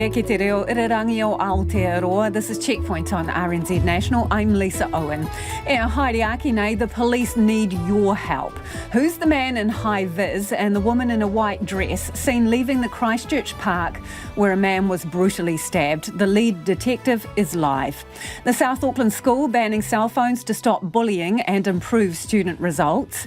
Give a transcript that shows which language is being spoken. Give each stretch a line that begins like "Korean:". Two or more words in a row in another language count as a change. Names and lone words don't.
Māori: Ki te reo irarangi o Aotearoa.
English: This is Checkpoint on RNZ National. I'm Lisa Owen.
Māori: Haere nei,
English: the police need your help. Who's the man in high vis and the woman in a white dress seen leaving the Christchurch park where a man was brutally stabbed? The lead detective is live. The South Auckland school banning cell phones to stop bullying and improve student results.